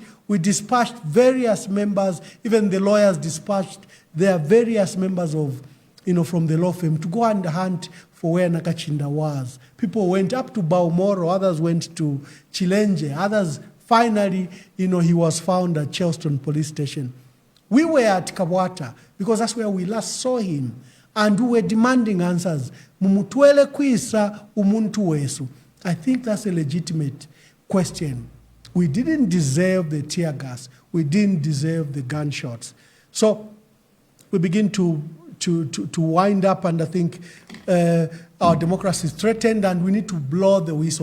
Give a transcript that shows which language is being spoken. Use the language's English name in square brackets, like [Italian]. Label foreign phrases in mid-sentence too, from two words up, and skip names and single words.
[English] We dispatched various members, even the lawyers dispatched their various members of, from the law firm to go and hunt for where Nakachinda was. People went up to Baumoro, others went to Chilenje, others finally, he was found at Charleston Police Station. We were at Kabwata because that's where we last saw him, and we were demanding answers. [Bemba] Mumutwele kwisa umuntu wesu. [English] I think that's a legitimate question. We didn't deserve the tear gas. We didn't deserve the gunshots. So we begin to wind up, and I think our democracy is threatened, and we need to blow the whistle.